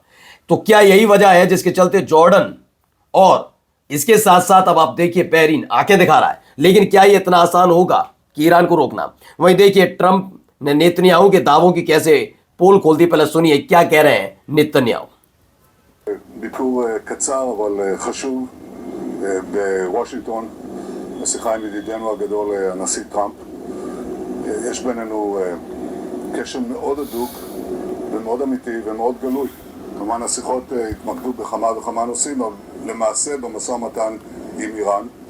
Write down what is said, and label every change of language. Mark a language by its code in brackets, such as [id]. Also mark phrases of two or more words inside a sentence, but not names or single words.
[hi] तो क्या यही वजह है जिसके चलते जॉर्डन और इसके साथ साथ अब आप देखिए बहरीन आंखें दिखा रहा है, लेकिन क्या ये इतना आसान होगा कि ईरान को रोकना। वहीं देखिए ट्रंप ने नेतन्याहू के दावों की कैसे पोल खोल दी, पहले सुनिए क्या कह रहे हैं नेतन्याहू। [he] ביקור קצר אבל חשוב בוושינגטון, בשיחה עם ידידנו הגדול הנשיא טראמפ. יש בינינו קשר מאוד הדוק ומאוד אמיתי ומאוד גלוי. כמובן השיחות התמקדו בכמה וכמה נושאים, אבל למעשה במשא ומתן עם איראן.